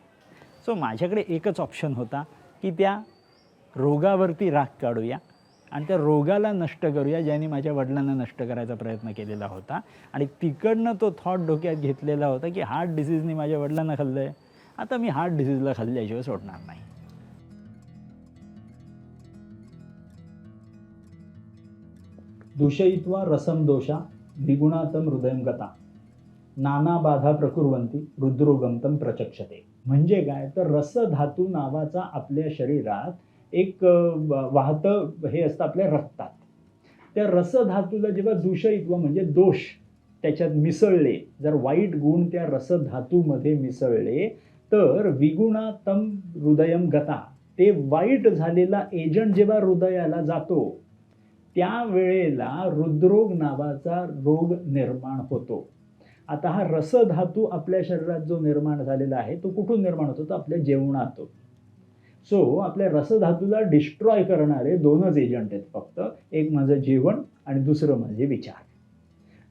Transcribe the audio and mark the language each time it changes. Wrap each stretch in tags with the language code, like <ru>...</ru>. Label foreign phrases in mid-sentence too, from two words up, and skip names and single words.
<mr>सो माझ्याकडे एकच ऑप्शन होता की त्या रोगावरती राग काढूया आणि त्या रोगाला नष्ट करूया, ज्याने माझ्या वडिलांना नष्ट करायचा प्रयत्न केलेला होता. आणि तिकडनं तो थॉट डोक्यात घेतलेला होता की</mr> <en>heart diseaseने</en> <mr>माझ्या वडिलांना खाल्लं आहे, आता मी</mr> <en>heart diseaseला</en> <mr>खाल्ल्याशिवाय सोडणार नाही.</mr> <sa>दूषयित्वा रसम दोषा द्विगुणातम हृदयम गता नाना बाधा प्रकुर्वंती रुद्रोगमतम प्रचक्षते.</sa> <mr>म्हणजे काय तर रसधातू नावाचा आपल्या शरीरात एक वाहतं हे असतं आपल्या रक्तात. त्या रसधातूला जेव्हा दूषयित्व म्हणजे दोष त्याच्यात मिसळले, जर वाईट गुण त्या रसधातूमध्ये मिसळले तर</mr> <sa>विगुणातम हृदयम गता,</sa> <mr>ते वाईट झालेला एजंट जेव्हा हृदयाला जातो त्यावेळेला हृदरोग नावाचा रोग निर्माण होतो. आता हा रसधातू आपल्या शरीरात जो निर्माण झालेला आहे तो कुठून निर्माण होतो? तर आपल्या जेवणातून. सो आपल्या रसधातूला डिस्ट्रॉय करणारे 2च एजंट आहेत फक्त, एक माझं जेवण आणि दुसरं माझे विचार.</mr>